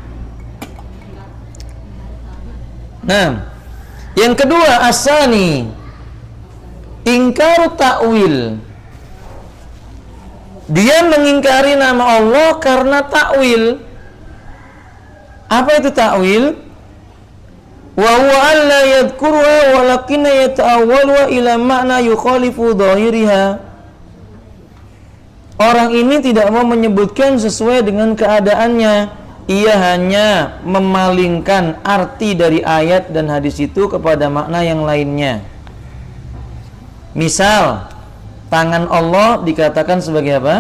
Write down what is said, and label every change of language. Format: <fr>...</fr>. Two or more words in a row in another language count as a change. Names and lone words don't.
<id>Nah, yang kedua,</id> <ar>الثاني إنكار التأويل.</ar> <id>Dia mengingkari nama Allah karena ta'wil. Apa itu ta'wil?</id> <ar>وهو ألا يذكرها ولكن يتأول إلى معنى يخالف ظاهرها.</ar> <id>Orang ini tidak mau menyebutkan sesuai dengan keadaannya. Ia hanya memalingkan arti dari ayat dan hadis itu kepada makna yang lainnya. Misal, tangan Allah dikatakan sebagai apa?</id>